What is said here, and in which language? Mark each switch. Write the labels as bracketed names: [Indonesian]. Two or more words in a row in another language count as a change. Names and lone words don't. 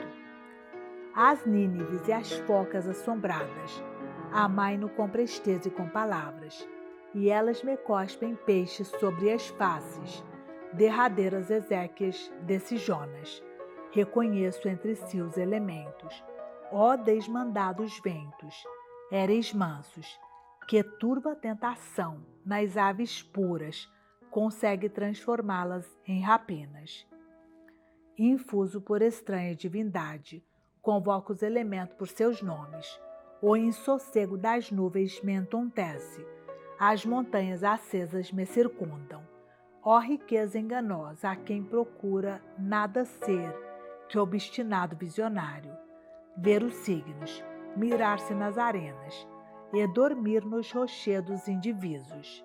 [Portuguese] As Nínives e as focas assombradas amai-no com presteza e com palavras, e elas me cospem peixes sobre as faces, derradeiras Ezequias desse Jonas. Reconheço entre si os elementos. Ó desmandados ventos, éreis mansos, que turva tentação nas aves puras consegue transformá-las em rapinas. Infuso por estranha divindade, convoco os elementos por seus nomes. O insossego das nuvens me entontece, as montanhas acesas me circundam. Ó riqueza enganosa a quem procura nada ser que obstinado visionário, ver os signos, mirar-se nas arenas e dormir nos rochedos indivisos.